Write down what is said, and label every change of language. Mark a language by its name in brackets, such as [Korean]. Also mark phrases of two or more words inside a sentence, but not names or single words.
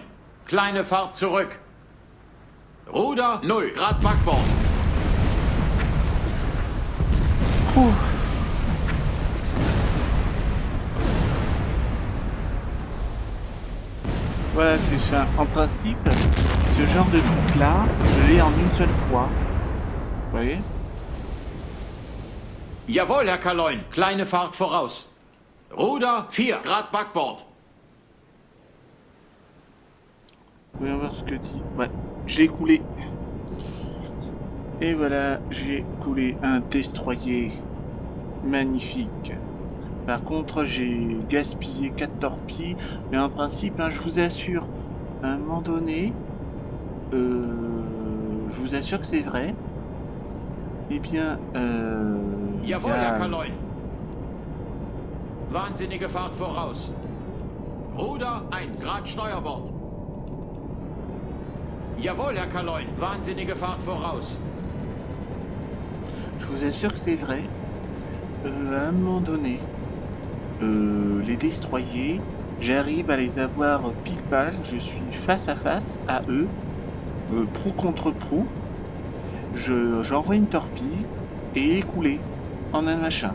[German] Kleine Fahrt zurück. Ruder 0, Grad Backbord. [French] Ouh. Voilà, c'est ça. En principe, ce genre de truc-là, je l'ai en une seule fois. Vous voyez? [German] Jawohl, Herr Kaloin. Kleine Fahrt voraus. Ruder 4, Grad Backbord. [French] Voyons voir ce que dit. Ouais, je l'ai coulé. Et voilà, j'ai coulé un destroyer magnifique. Par contre, j'ai gaspillé 4 torpilles. Mais en principe, hein, je vous assure, à un moment donné, je vous assure que c'est vrai. Eh bien, [German] Jawohl, Herr Kaloin. Wahnsinnige Fahrt voraus. Ruder 1, Grad Steuerbord. Jawohl, Herr Kaloin. Wahnsinnige Fahrt voraus. [French] Je vous assure que c'est vrai. À un moment donné, les destroyers, j'arrive à les avoir pile pal. Je suis face à face à eux, proue contre proue. J'envoie une torpille et il est coulé en un machin.